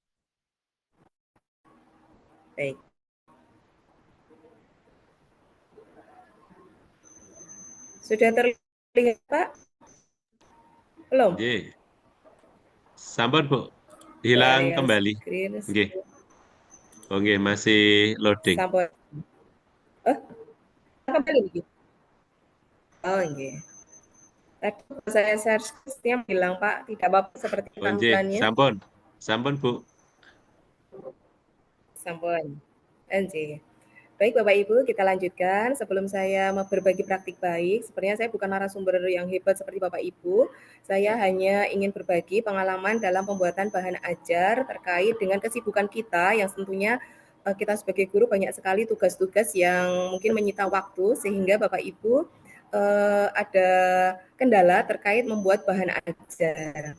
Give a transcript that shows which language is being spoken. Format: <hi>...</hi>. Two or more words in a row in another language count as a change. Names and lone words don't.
<id>Baik. Sudah terlihat Pak? Belum? Sampun, Bu. hilang Share kembali. screen. Nggih. Oh, nggih, masih loading. Sampun. Oh, kembali iki.</id> <jv>Oh, nggih.</jv> <id>Tadi saya</id> <en>share screen</en> <id>bilang Pak, tidak apa-apa seperti</id> <jv>Oh, nggih,</jv> <id>tampilannya.</id> <jv>sampun. Sampun, Bu. Sampun. Nggih.</jv> <id>Baik Bapak Ibu, kita lanjutkan. Sebelum saya berbagi praktik baik, sebenarnya saya bukan narasumber yang hebat seperti Bapak Ibu. Saya hanya ingin berbagi pengalaman dalam pembuatan bahan ajar terkait dengan kesibukan kita yang tentunya kita sebagai guru banyak sekali tugas-tugas yang mungkin menyita waktu sehingga Bapak Ibu ada kendala terkait membuat bahan ajar.</id>